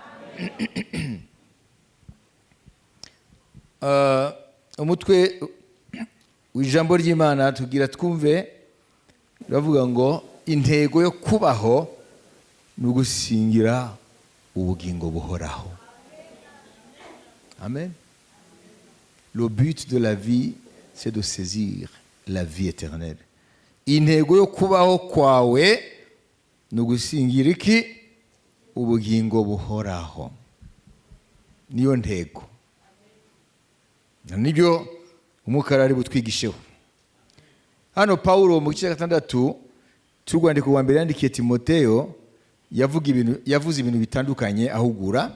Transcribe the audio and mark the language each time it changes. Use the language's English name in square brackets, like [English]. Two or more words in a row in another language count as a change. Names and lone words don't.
[Kinyarwanda] Umutwe w'ijambo ry'Imana tugira twumve bavuga ngo intego yo kubaho ni ugusingira ubugingo buhoraho. Amen. [French] Le but de la vie, c'est de saisir la vie éternelle. [Kinyarwanda] Intego yo kubaho kwawe ni ugusingira iki? Ubugingo buhoraho. Niyo ntego. Nibyo umukara ari butwigisheho. Hano Paulo mu gice 6 cy'urwandiko rwa mbere yandikiye Timoteyo yavuze ibintu bitandukanye ahugura.